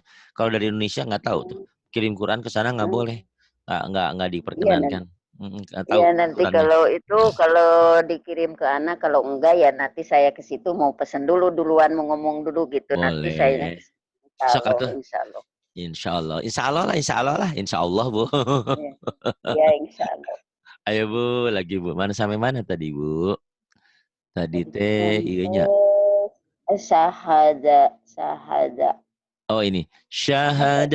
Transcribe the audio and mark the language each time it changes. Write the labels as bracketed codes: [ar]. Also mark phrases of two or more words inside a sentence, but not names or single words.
[id] Kalau dari Indonesia nggak tahu tuh. Hmm, Kirim Quran ke sana nggak hmm. boleh. Nggak Iya nanti. diperkenankan. Nggak tahu Ya nanti aturannya. kalau itu kalau dikirim ke anak kalau enggak ya nanti saya ke situ mau pesen dulu duluan mau ngomong dulu gitu nanti saya Boleh. insya Sok Allah atuh. [ar] إن شاء الله إن شاء الله إن شاء الله lah, إن شاء الله lah. إن شاء الله, Bu. [id] ya, ya [ar] إن شاء الله [id] Ayo, Bu, lagi, Bu. Mana sampai mana tadi, Bu? Tadi teh, iya nya. sampai syahada syahada Oh, ini. apa itu